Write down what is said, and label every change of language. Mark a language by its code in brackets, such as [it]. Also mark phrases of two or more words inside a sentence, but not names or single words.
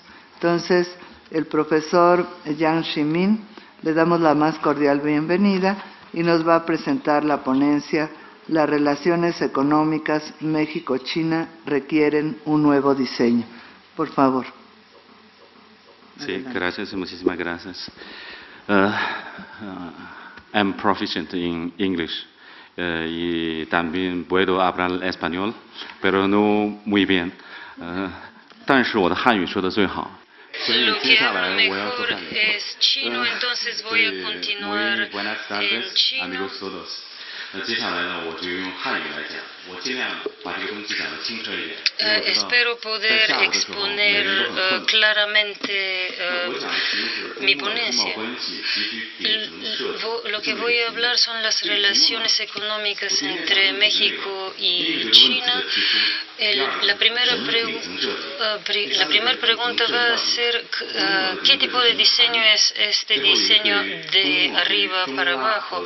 [es] Entonces, el profesor Yang Ximin, le damos la más cordial bienvenida y nos va a presentar la ponencia Las relaciones económicas México-China requieren un nuevo diseño. Por favor. Sí, gracias, muchísimas gracias. [en] I'm proficient in English. [es] Y también puedo hablar español, pero no muy bien. [zh] 但是我的汉语说得最好。所以接下来我要说汉语。 [es] Buenas tardes, amigos todos. [zh] 接下来呢，我就用汉语来讲，我尽量把这个东西讲得清澈一点。 [es] Espero poder exponer claramente mi ponencia. Lo que voy a hablar son las relaciones económicas entre México y China. La primera pregunta va a ser ¿qué tipo de diseño es este diseño de arriba para abajo?